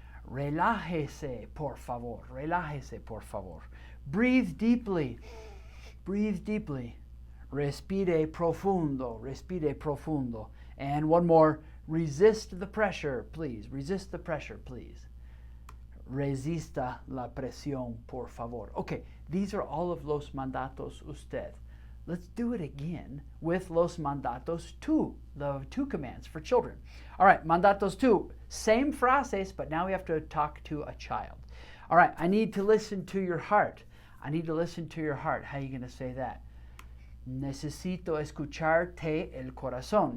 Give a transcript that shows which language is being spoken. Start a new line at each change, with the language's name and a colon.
Spanish: Relájese, por favor. Relájese, por favor.
English: Breathe deeply. Breathe deeply.
Spanish: Respire profundo. Respire profundo.
English: And one more. Resist the pressure, please. Resist the pressure, please.
Spanish: Resista la presión, por favor.
English: Okay, these are all of los mandatos usted. Let's do it again with los mandatos tú, the two commands for children. All right, mandatos tú, same frases, but now we have to talk to a child. All right, I need to listen to your heart. I need to listen to your heart. How are you going to say that?
Spanish: Necesito escucharte el corazón.